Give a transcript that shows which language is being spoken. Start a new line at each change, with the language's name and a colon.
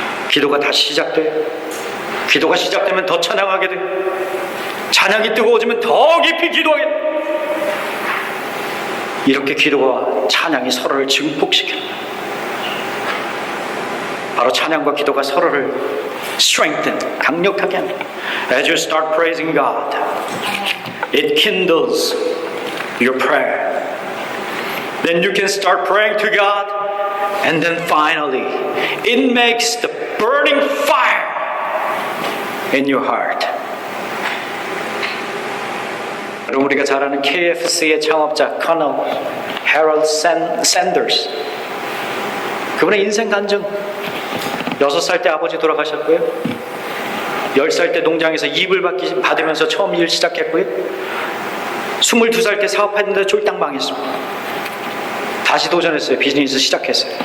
Korean: 기도가 다시 시작돼. 기도가 시작되면 더 찬양하게 돼. 찬양이 뜨거워지면 더 깊이 기도하게 돼. 이렇게 기도와 찬양이 서로를 증폭시킵니다. 바로 찬양과 기도가 서로를 strengthen, 강력하게 합니다.
English: As you start praising God, it kindles your prayer. Then you can start praying to God, and then finally, it makes the burning fire in your heart.
Korean: 여러분, 우리가 잘 아는 KFC의 창업자 커널 해럴드 샌더스, 그분의 인생 간증. 6살 때 아버지 돌아가셨고요, 10살 때 농장에서 이불 받으면서 처음 일 시작했고요, 22살 때 사업했는데 쫄딱 망했습니다. 다시 도전했어요. 비즈니스 시작했어요.